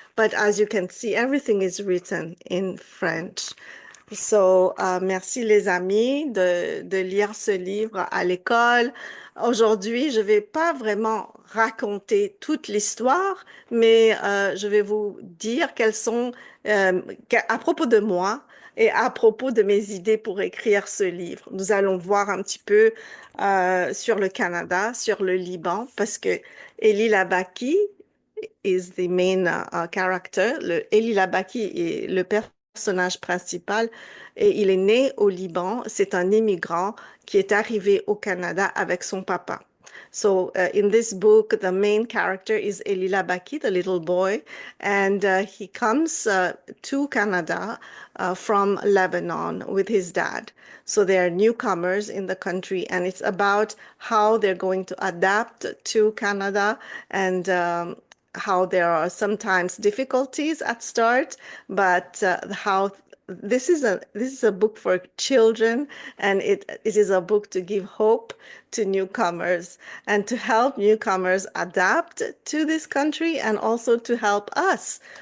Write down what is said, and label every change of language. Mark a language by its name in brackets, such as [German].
[English] But as you can see, everything is written in French. So, [French] merci les amis de lire ce livre à l'école. Aujourd'hui, je ne vais pas vraiment raconter toute l'histoire, mais je vais vous dire quelles sont, à propos de moi, Et à propos de mes idées pour écrire ce livre, nous allons voir un petit peu sur le Canada, sur le Liban, parce que Elie Labaki [English] is the main character. [French] Elie Labaki est le personnage principal et il est né au Liban. C'est un immigrant qui est arrivé au Canada avec son papa. [English] So in this book, the main character is Elie Labaki, the little boy, and he comes to Canada from Lebanon with his dad. So they are newcomers in the country, and it's about how they're going to adapt to Canada and how there are sometimes difficulties at start, but how this is a book for children, and it is a book to give hope to newcomers and to help newcomers adapt to this country and also to help us.